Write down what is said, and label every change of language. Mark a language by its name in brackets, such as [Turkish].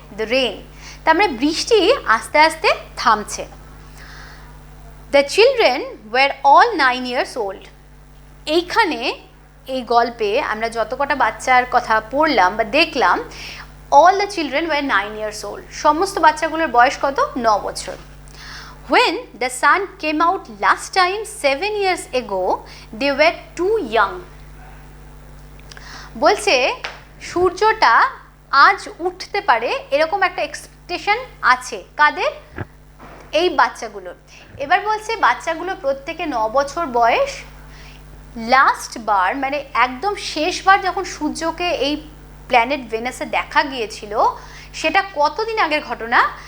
[English] the rain, [Bangla] তার মানে বৃষ্টি আস্তে আস্তে থামছে। [English] The children were all 9 years old। [Bangla] এইখানে এই গল্পে আমরা যত কটা বাচ্চার কথা পড়লাম বা দেখলাম, [English] all the children were 9 years old, [Bangla] সমস্ত বাচ্চাগুলোর বয়স কত? 9 বছর। [English] When the sun came out last time 7 years ago, they were too young. [Bangla] বলছে সূর্যটা আজ উঠতে পারে এরকম একটা এক্সপেকটেশন আছে। কাদের? এই বাচ্চাগুলোর। এবার বলছে বাচ্চাগুলো প্রত্যেকে 9 বছর বয়স। লাস্ট বার, মানে একদম শেষবার যখন সূর্যকে এই প্ল্যানেট ভেনাসে দেখা গিয়েছিল, সেটা কতদিন আগের ঘটনা?